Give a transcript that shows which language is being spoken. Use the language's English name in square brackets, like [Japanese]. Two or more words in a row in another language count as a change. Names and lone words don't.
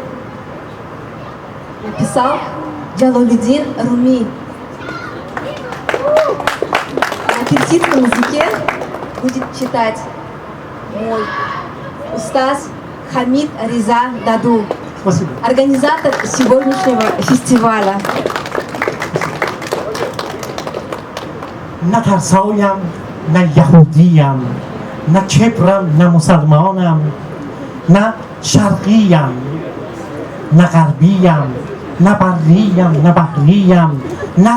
[Russian] Написал Джалалуддин Руми. На персидском языке будет читать мой устаз Хамид Риза Даду, Спасибо. организатор сегодняшнего фестиваля. [Persian] نه ترسایم نه یهودیم نه کبرم نه مسلمانم نه شرقیم نه غربیم نه بریم نه بحریم نه